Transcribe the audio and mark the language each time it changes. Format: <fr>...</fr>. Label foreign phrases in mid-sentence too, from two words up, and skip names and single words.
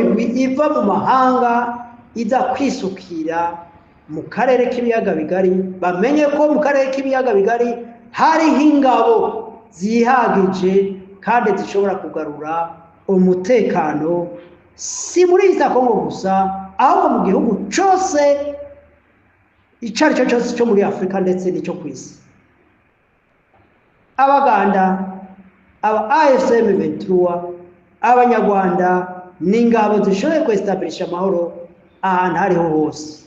<rw>iva mu mahanga iza kwisukira mu karere k'ibiyaga bigari, bamenye ko mu karere k'ibiyaga bigari hariho ingabo zihagije kandi zishobora kugarura umutekano si muri East Congo gusa, ahubwo mu gihugu cyose icyo ari cyo cyose cyo muri Afurika ndetse n'icyo ku isi. Abaganda, aba AFCM 23, abanyarwanda n'ingabo zishoboye kwestablisha amahoro ahantu hariho hose.</rw>